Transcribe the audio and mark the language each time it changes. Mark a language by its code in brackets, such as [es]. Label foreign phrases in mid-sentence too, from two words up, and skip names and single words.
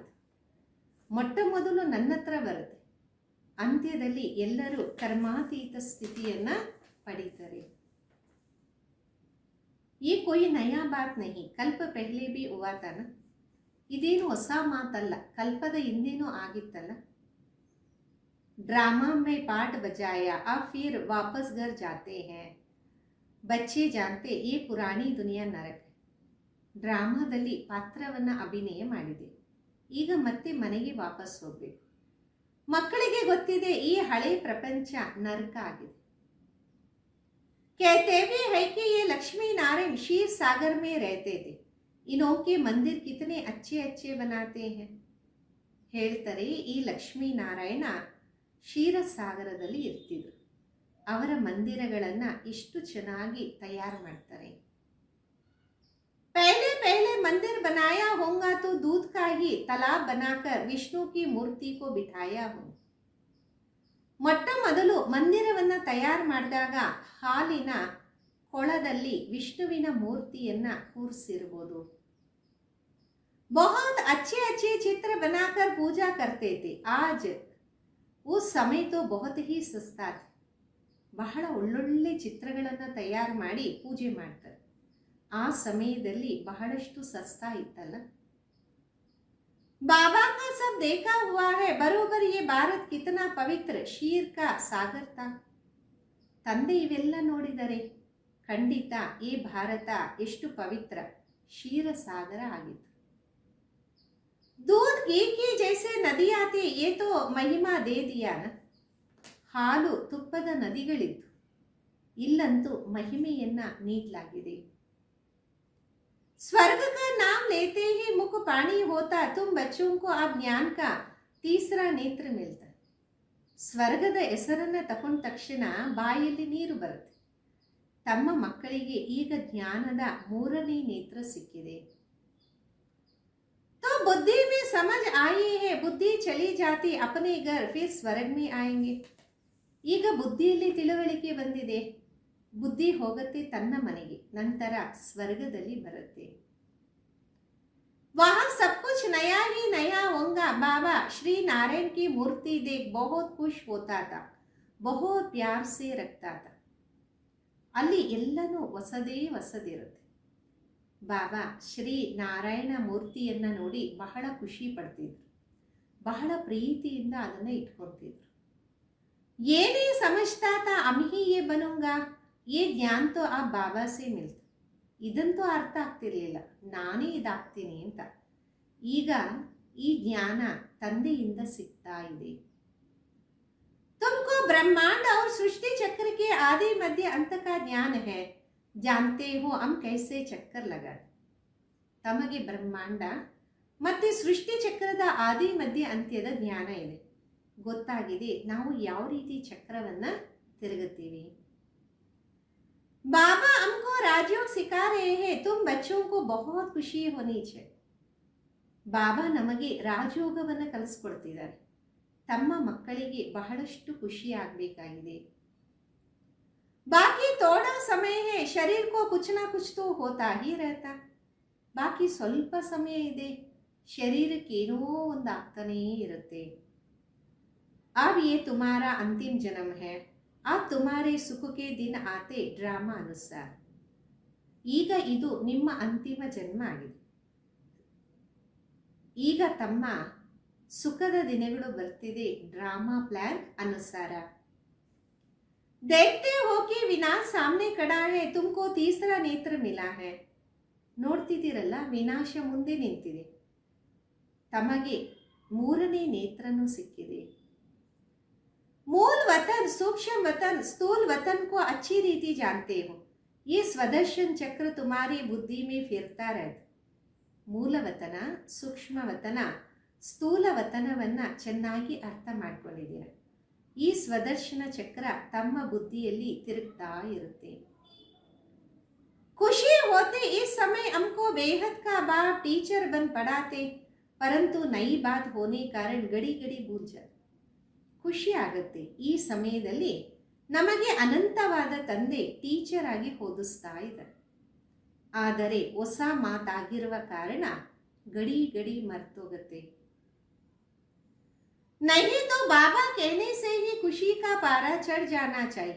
[kn] ಮೊಟ್ಟ ಮೊದಲು ನನ್ನ ಹತ್ರ ಬರುತ್ತೆ, ಅಂತ್ಯದಲ್ಲಿ ಎಲ್ಲರೂ ಕರ್ಮಾತೀತ ಸ್ಥಿತಿಯನ್ನ ಪಡೀತಾರೆ. [hi] ये कोई नया बात नहीं, कल्प पहले भी हुआ था ना. [kn] ಇದೇನು ಹೊಸ ಮಾತಲ್ಲ, ಕಲ್ಪದ ಹಿಂದೇನೂ ಆಗಿತ್ತಲ್ಲ. [hi] ड्रामा में पार्ट बजाया, अब फिर वापस घर जाते हैं. बच्चे जानते ये पुरानी दुनिया नरक. [kn] ಡ್ರಾಮಾದಲ್ಲಿ ಪಾತ್ರವನ್ನು ಅಭಿನಯ ಮಾಡಿದೆ. ಈಗ ಮತ್ತೆ ಮನೆಗೆ ವಾಪಸ್ ಹೋಗಬೇಕು. ಮಕ್ಕಳಿಗೆ ಗೊತ್ತಿದೆ ಈ ಹಳೆ ಪ್ರಪಂಚ ನರಕ ಆಗಿದೆ. [hi] कहते भी है कि ये लक्ष्मी नारायण क्षीर सागर में रहते थे. इनके मंदिर कितने अच्छे अच्छे बनाते हैं. [kn] ಹೇಳ್ತಾರೆ ಈ ಲಕ್ಷ್ಮೀ ನಾರಾಯಣ ಕ್ಷೀರಸಾಗರದಲ್ಲಿ ಇರ್ತಿದ್ರು. ಅವರ ಮಂದಿರಗಳನ್ನು ಇಷ್ಟು ಚೆನ್ನಾಗಿ ತಯಾರು ಮಾಡ್ತಾರೆ. [hi] पहले पहले मंदिर बनाया होगा तो दूध का ही तालाब बनाकर विष्णु की मूर्ति को बिठाया हो. [kn] ಮೊಟ್ಟ ಮೊದಲು ಮಂದಿರವನ್ನು ತಯಾರು ಮಾಡಿದಾಗ ಹಾಲಿನ ಕೊಳದಲ್ಲಿ ವಿಷ್ಣುವಿನ ಮೂರ್ತಿಯನ್ನ ಕೂರಿಸಿರ್ಬೋದು. [hi] बहुत अच्छे अच्छे चित्र बनाकर पूजा करते थे. आज उस समय तो बहुत ही सस्ता था. [kn] ಬಹಳ ಒಳ್ಳೊಳ್ಳೆ ಚಿತ್ರಗಳನ್ನು ತಯಾರು ಮಾಡಿ ಪೂಜೆ ಮಾಡ್ತಾರೆ. ಆ ಸಮಯದಲ್ಲಿ ಬಹಳಷ್ಟು ಸಸ್ತಾ ಇತ್ತಲ್ಲ. [hi] बाबा का सब देखा हुआ है. बरोबर ये भारत कितना पवित्र शीर का सागर था. [kn] ತಂದೆ ಇವೆಲ್ಲ ನೋಡಿದರೆ ಖಂಡಿತ ಈ ಭಾರತ ಎಷ್ಟು ಪವಿತ್ರ ಕ್ಷೀರಸಾಗರ ಆಗಿತ್ತು. [hi] दूध घी की जैसे नदी आती ये तो महिमा दे दिया ना. [kn] ಹಾಲು ತುಪ್ಪದ ನದಿಗಳಿತ್ತು, ಇಲ್ಲಂತೂ ಮಹಿಮೆಯನ್ನ ನೀಡಲಾಗಿದೆ. [hi] स्वर्ग का नाम लेते ही मुख पानी होता. तुम बच्चों को अब ज्ञान का तीसरा नेत्र मिलता. [kn] ಸ್ವರ್ಗದ ಹೆಸರನ್ನ ತಕೊಂಡ ತಕ್ಷಣ ಬಾಯಲ್ಲಿ ನೀರು ಬರುತ್ತೆ. ತಮ್ಮ ಮಕ್ಕಳಿಗೆ ಈಗ ಜ್ಞಾನದ ಮೂರನೇ ನೇತ್ರ ಸಿಕ್ಕಿದೆ. [hi] तो बुद्धि में समझ आई है. बुद्धि चली जाती अपने घर फिर स्वर्ग में आएंगे. [kn] ಈಗ ಬುದ್ಧಿಯಲ್ಲಿ ತಿಳುವಳಿಕೆ ಬಂದಿದೆ. ಬುದ್ಧಿ ಹೋಗುತ್ತೆ ತನ್ನ ಮನೆಗೆ, ನಂತರ ಸ್ವರ್ಗದಲ್ಲಿ ಬರುತ್ತೆ. [hi] वहाँ सब कुछ नया ही नया होगा. बाबा श्री नारायण की मूर्ति देख बहुत खुश होता था. बहुत प्यार से रखता था. [kn] ಅಲ್ಲಿ ಎಲ್ಲನೂ ಹೊಸದೇ ಹೊಸದಿರುತ್ತೆ. ಬಾಬಾ ಶ್ರೀ ನಾರಾಯಣ ಮೂರ್ತಿಯನ್ನ ನೋಡಿ ಬಹಳ ಖುಷಿ ಪಡ್ತಿದ್ರು. ಬಹಳ ಪ್ರೀತಿಯಿಂದ ಅದನ್ನು ಇಟ್ಕೊಳ್ತಿದ್ರು. [hi] ये नहीं समझता था हम ही ये बनूंगा. ये ज्ञान तो आप बाबा से मिलता. [kn] ಇದಂತೂ ಅರ್ಥ ಆಗ್ತಿರ್ಲಿಲ್ಲ, ನಾನೇ ಇದಾಗ್ತೀನಿ ಅಂತ. ಈಗ ಈ ಜ್ಞಾನ ತಂದೆಯಿಂದ ಸಿಗ್ತಾ ಇದೆ. [hi] तुमको ब्रह्मांड और सृष्टि चक्र के आदि मध्य अंत का ज्ञान है. जानते हो हम कैसे चक्कर लगा. [kn] ತಮಗೆ ಬ್ರಹ್ಮಾಂಡ ಮತ್ತೆ ಸೃಷ್ಟಿ ಚಕ್ರದ ಆದಿ ಮಧ್ಯ ಅಂತ್ಯದ ಜ್ಞಾನ ಇದೆ. ಗೊತ್ತಾಗಿದೆ ನಾವು ಯಾವ ರೀತಿ ಚಕ್ರವನ್ನ ತಿರುಗುತ್ತೀವಿ. [hi] बाबा हमको राजयोग सिखा रहे हैं. तुम बच्चों को बहुत खुशी होनी चाहिए. [kn] ಬಾಬಾ ನಮಗೆ ರಾಜಯೋಗವನ್ನು ಕಲಿಸ್ಕೊಡ್ತಿದ್ದಾರೆ. ತಮ್ಮ ಮಕ್ಕಳಿಗೆ ಬಹಳಷ್ಟು ಖುಷಿ ಆಗಬೇಕಾಗಿದೆ. [hi] बाकी थोड़ा समय है. शरीर को कुछ ना कुछ तो होता ही रहता. [kn] ಬಾಕಿ ಸ್ವಲ್ಪ ಸಮಯ ಇದೆ, ಶರೀರಕ್ಕೆ ಏನೋ ಒಂದು ಆಗ್ತಾನೇ ಇರುತ್ತೆ. [hi] अब ये तुम्हारा अंतिम जन्म है. अब तुम्हारे सुख के दिन आते ड्रामा अनुसार. [kn] ಈಗ ಇದು ನಿಮ್ಮ ಅಂತಿಮ ಜನ್ಮ ಆಗಿದೆ. ಈಗ ತಮ್ಮ ಸುಖದ ದಿನಗಳು ಬರ್ತಿದೆ ಡ್ರಾಮಾ ಪ್ಲಾನ್ ಅನುಸಾರ. [hi] देखते हो कि विनाश सामने खड़ा है. तुमको तीसरा नेत्र मिला है. [kn] ನೋಡ್ತಿದ್ದೀರಲ್ಲ, ವಿನಾಶ ಮುಂದೆ ನಿಂತಿದೆ, ತಮಗೆ ಮೂರನೇ ನೇತ್ರನೂ ಸಿಕ್ಕಿದೆ. [hi] मूल वतन सूक्ष्म वतन स्थूल वतन को अच्छी रीति जानते हो. ये स्वदर्शन चक्र तुम्हारी बुद्धि में फिरता रहता. [kn] ಮೂಲವತನ, ಸೂಕ್ಷ್ಮ ವತನ, ಸ್ಥೂಲ ವತನವನ್ನು ಚೆನ್ನಾಗಿ ಅರ್ಥ ಮಾಡ್ಕೊಂಡಿದ್ದೀರ. ಈ ಸ್ವದರ್ಶನ ಚಕ್ರ ತಮ್ಮ ಬುದ್ಧಿಯಲ್ಲಿ ತಿರುಗ್ತಾ ಇರುತ್ತೆ. [hi] खुशी होते इस समय हमको बेहद का बाप टीचर बन पढ़ाते. परंतु नई बात होने कारण गड़ी गड़ी भूल जाते. [kn] ಖುಷಿ ಆಗುತ್ತೆ. ಈ ಸಮಯದಲ್ಲಿ ನಮಗೆ ಅನಂತವಾದ ತಂದೆ ಟೀಚರ್ ಆಗಿ ಓದಿಸ್ತಾ ಇದ್ದಾರೆ. ಆದರೆ ಹೊಸ ಮಾತಾಗಿರುವ ಕಾರಣ ಗಡಿ ಗಡಿ ಮರ್ತೋಗುತ್ತೆ. [hi] नहीं तो बाबा कहने से ही खुशी का पारा चढ़ जाना चाहिए.